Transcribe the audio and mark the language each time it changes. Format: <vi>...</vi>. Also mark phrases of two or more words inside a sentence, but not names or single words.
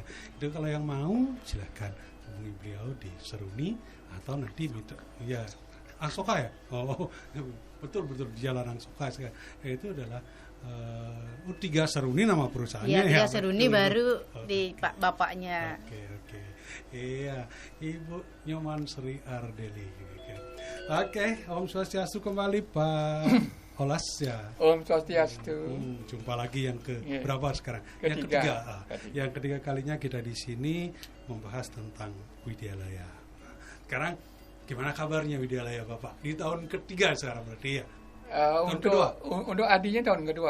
<id>Itu kalau yang mau silahkan hubungi beliau di Seruni atau nanti minta ya Angsoka ya. Oh betul di Jalan Angsoka sekarang. Itu adalah Tiga Seruni nama perusahaannya ya. Ya, Seruni betul. baru di bapaknya. Oke. Iya, Ibu Nyoman Sri Ardeli. Oke, Om Swastiastu kembali Pak Olas ya. Om Swastiastu. Jumpa lagi yang berapa sekarang? Yang Ketiga. Yang ketiga kalinya kita di sini membahas tentang Widyalaya. Sekarang gimana kabarnya Widyalaya Bapak? Di tahun ketiga sekarang berarti ya? Untuk adinya tahun kedua.</id>